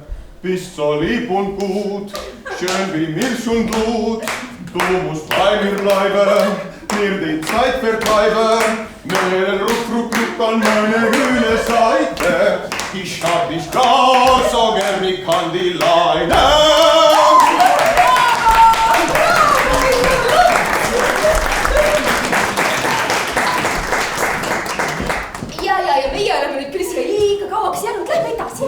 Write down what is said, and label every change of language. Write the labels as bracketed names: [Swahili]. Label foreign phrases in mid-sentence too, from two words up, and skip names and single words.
[German] Bist so lieb und gut, schön wie Milch und Blut. Du musst bei mir bleiben, mir die Zeit vertreiben. Mähne ruck, ruck, ruck an meine grüne Seite. Ich hab dich gar so gern, ich kann die Leide. [Estonian] Ja meie oleme nüüd küll siia liiga kauaks jäänud, lähme edasi.